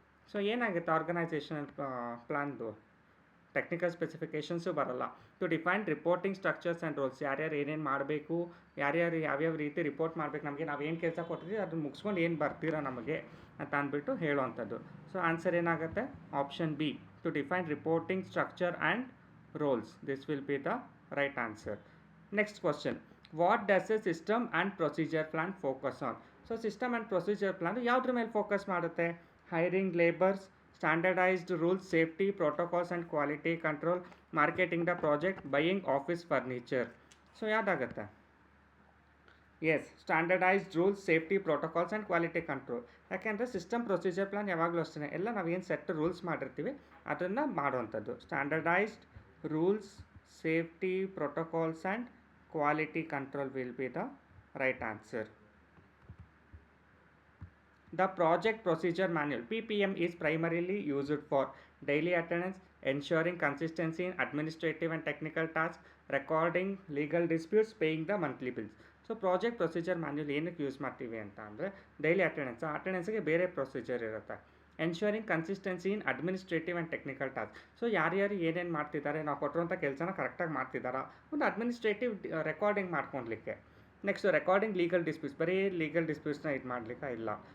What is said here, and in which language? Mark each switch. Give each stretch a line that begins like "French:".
Kannada: So ಏನಾಗುತ್ತೆ organisation ಪ್ಲಾನ್ದು? Technical specifications ಬರಲ್ಲ.
English: to define reporting structures and roles,
Kannada: ಯಾರ್ಯಾರು ಏನೇನು ಮಾಡಬೇಕು, ಯಾರ್ಯಾರು ಯಾವ್ಯಾವ ರೀತಿ ರಿಪೋರ್ಟ್ ಮಾಡಬೇಕು, ನಮಗೆ ನಾವು ಏನು ಕೆಲಸ ಕೊಟ್ಟಿದ್ದೀವಿ ಅದನ್ನು ಮುಗಿಸ್ಕೊಂಡು ಏನು ಬರ್ತೀರಾ ನಮಗೆ ಅಂತ ಅಂದ್ಬಿಟ್ಟು ಹೇಳೋವಂಥದ್ದು. ಸೊ ಆನ್ಸರ್ ಏನಾಗುತ್ತೆ? Option B,
English: to define reporting structure and roles. This will be the right answer. Next question. What does a system and procedure plan focus on? So system and procedure plan
Kannada: ಯಾವುದ್ರ ಮೇಲೆ focus ಮಾಡುತ್ತೆ?
English: Hiring laborers, standardized rules, safety, protocols and quality control, marketing the project, buying office furniture.
Kannada: So ಯಾವ್ದಾಗುತ್ತೆ?
English: Yes, standardised rules, safety protocols and quality control.
Kannada: ಯಾಕೆಂದರೆ system procedure plan ಯಾವಾಗಲೂ ಅಷ್ಟೇ ಎಲ್ಲ ನಾವೇನು set rules ಮಾಡಿರ್ತೀವಿ ಅದನ್ನು ಮಾಡುವಂಥದ್ದು.
English: Standardised rules, safety, protocols and quality control will be the right answer. The project procedure manual PPM is primarily used for daily attendance, ensuring consistency in administrative and technical tasks, recording legal disputes, paying the monthly bills.
Kannada: So project procedure manual ಏನಕ್ಕೆ use ಮಾಡ್ತೀವಿ ಅಂತ ಅಂದರೆ daily ಅಟೆಂಡೆನ್ಸ್ಗೆ ಬೇರೆ procedure ಇರುತ್ತೆ.
English: Ensuring consistency in administrative and technical task.
Kannada: So ಯಾರ್ಯಾರು ಏನೇನು ಮಾಡ್ತಿದ್ದಾರೆ, ನಾವು ಕೊಟ್ಟಿರುವಂಥ ಕೆಲಸನ ಕರೆಕ್ಟಾಗಿ ಮಾಡ್ತಿದ್ದಾರಾ, ಒಂದು administrative recording ಮಾಡ್ಕೊಳ್ಲಿಕ್ಕೆ.
English: next recording legal disputes,
Kannada: ಬರೀ ಲೀಗಲ್ ಡಿಸ್ಪ್ಯೂಟ್ಸ್ನ ಇದು ಮಾಡಲಿಕ್ಕೆ ಇಲ್ಲ.